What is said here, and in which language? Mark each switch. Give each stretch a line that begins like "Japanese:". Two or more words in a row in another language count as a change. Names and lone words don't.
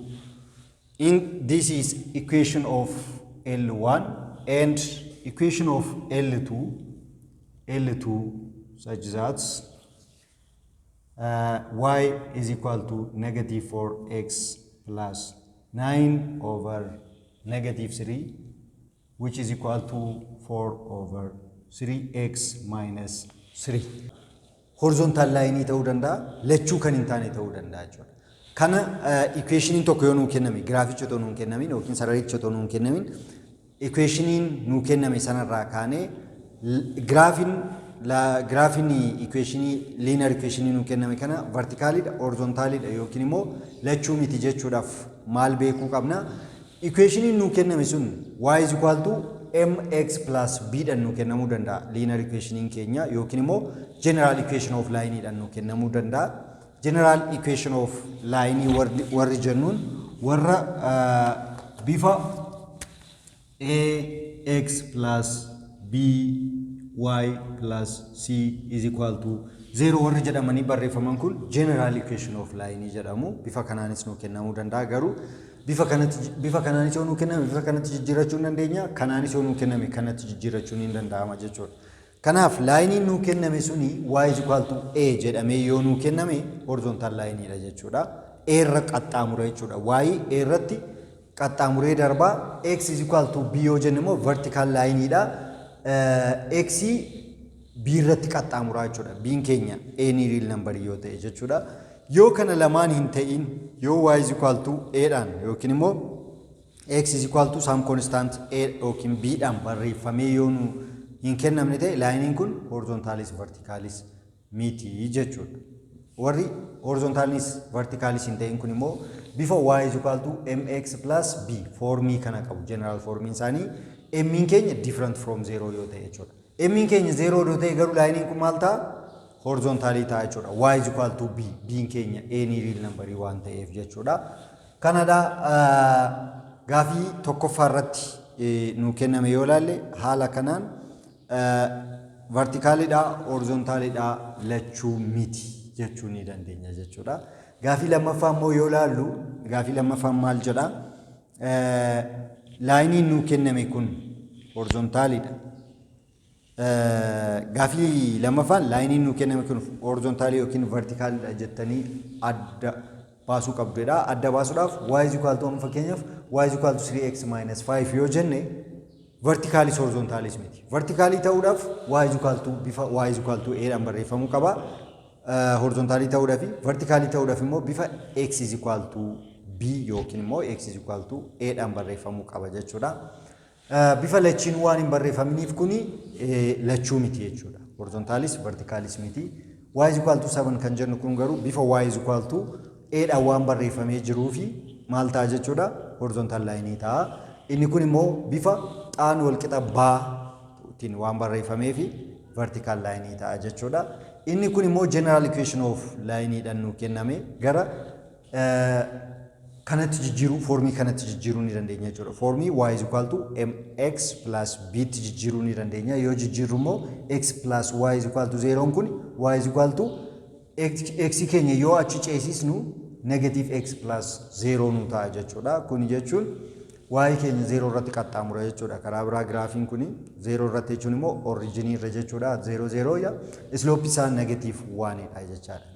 English: This is equation of L1 and equation of L2 such that y is equal to negative 4x plus 9 over negative 3, which is equal to 4 over 3x minus 3. Horizontal line
Oromo: ta'uu danda'a, lachuu kan hin taane ta'uu danda'a jechuudha. Kana equationiin tokko yoo nuu kenname, graaficha otoo nuu kennamin yookiin sararicha otoo nuu kennamin, equationiin nuu kenname sanarraa kaanee graafiin equationii linear equationii nuu kenname kana verticalidha, horizontalidha yookiin immoo lachuu miti jechuudhaaf maal beekuu qabna? Equationiin nuu kenname sun
English: y is equal to mx plus b
Oromo: dhaan nuu kennamuu danda'a. Linear equationiin keenya yookiin immoo
English: general equation of line
Oromo: dhaan nuu kennamuu danda'a.
English: General equation of line
Oromo: warri jennuun warra bifa
English: ax plus by plus c is equal to 0
Oromo: warri jedhamanii barreeffaman kun
English: general equation of line
Oromo: jedhamu. Bifa kanaanis nuu kennamuu danda'a. Garuu bifa kanaanis yoo nuu kenname bifa kanatti jijjiirrachuu hin dandeenya. Kanaanis yoo nuu kenname kanatti jijjiirrachuun hin danda'ama jechuudha. Kanaaf laayiniin nuu kenname suni
English: y is equal to a
Oromo: jedhamee yoo nuu kenname
English: horizontal line
Oromo: dha jechuudha. A irra qaxxaamura jechuudha. Y A irratti qaxxaamuree darbaa.
English: X is equal to b
Oromo: yoo jenne immoo
English: vertical line
Oromo: dha. X b irratti qaxxaamura jechuudha. B'n keenya a ni
English: real number
Oromo: yoo ta'e jechuudha. Yoo kana lamaan hin ta'in, yoo
English: y is equal to a
Oromo: dhaan yookiin immoo
English: x is equal to some constant a
Oromo: yookiin b dhaan barreeffamee yoo nu hin kennamne ta'e laayiniin kun horizontalis verticalis miti jechuudha. Warri horizontalis verticalis hin ta'in kun immoo bifa
English: y is equal to mx plus b
Oromo: formii kana qabu. General formiin isaanii m'n keenya
English: different from 0
Oromo: yoo ta'e jechuudha. M'n keenya 0 yoo ta'e garuu laayiniin kun maal ta'a? Horizontally ta'a jechuudha.
English: Y is equal to b.
Oromo: B'n keenya
English: any real number
Oromo: waan ta'eef jechuudha. Kanadha gaafii tokkoffaa irratti nuu kenname yoo ilaalle haala kanaan verticalidha, horizontalidha lachuu miti jechuu ni dandeenya jechuudha. Gaafii lammaffaa immoo yoo ilaallu gaafii lammaffaa maal jedha? Laayiniin nuu kenname kun horizontalidha. Gaafii lammaffaan laayiniin nuu kenname kun horizontalii yookiin verticalidha jettanii adda baasuu qabdudha. Adda baasuudhaaf
English: y is equal to
Oromo: fakkeenyaaf
English: y is equal to 3x minus 5
Oromo: yoo jenne verticalis horizontalis miti. Verticalii ta'uudhaaf
English: y is equal to
Oromo: bifa
English: y is equal to a
Oromo: dhaan barreeffamuu qaba. Horizontalii ta'uudhaaf verticalii ta'uudhaaf immoo bifa
English: x is equal to b
Oromo: yookiin immoo
English: x is equal to a
Oromo: dhaan barreeffamuu qaba jechuudha. Bifa lachiin waan hin barreeffaminiif kuni lachuu miti jechuudha. Horizontalis verticalis miti.
English: Y is equal to 7
Oromo: kan jennu kun garuu bifa
English: y is equal to a
Oromo: dhaan waan barreeffamee jiruu fi maal ta'a jechuudha?
English: Horizontal line
Oromo: ta'a. Inni kun immoo bifa xaan wal qixa baatiin waan barreeffamee fi
English: vertical line
Oromo: ta'a jechuudha. Inni kun immoo
English: general equation of line
Oromo: dhaan nuu kenname gara kanatti jijjiiruu formii kanatti jijjiiruu ni dandeenya jechuudha. Formii
English: y is equal to mx plus b
Oromo: tti jijjiiruu ni dandeenya. Yoo jijjiirru immoo
English: x plus y is equal to 0
Oromo: kun
English: y is equal to x
Oromo: keenya yoo achi ceesisnu
English: negative x plus 0
Oromo: nu ta'a jechuudha. Kun jechuun y keenya 0 irratti qaxxaamura jechuudha. Karaa biraa graafiin kun 0 irratti jechuun immoo origin irra jechuudha. 0 0 ya slope isaa negative 1 dha jechaadha.